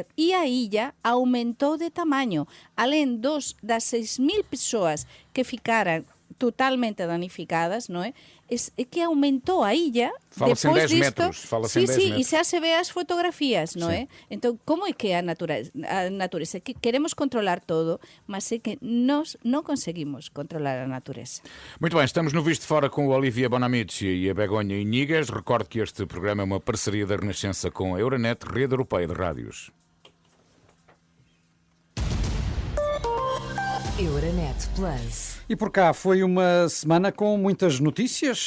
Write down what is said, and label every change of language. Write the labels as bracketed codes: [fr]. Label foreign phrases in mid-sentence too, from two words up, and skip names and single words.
[gl] E a illa aumentou de tamaño, alén das 6.000 persoas que ficaran totalmente danificadas, non é? É que aumentou a illa. [pt] Fala-se em 10 disto, metros. Fala-se em 10 metros. [gl] E xa se ve as fotografías, non é? Entón, como é que a natureza? Que queremos controlar todo, mas é que nós non conseguimos controlar a natureza. [pt] Muito bem, estamos no Visto de Fora com o Olivia Bonamici e a Begonha Inigas. Recordo que este programa é uma parceria da Renascença com a Euronet, Rede Europeia de Rádios. Euronet Plus. E por cá foi uma semana com muitas notícias.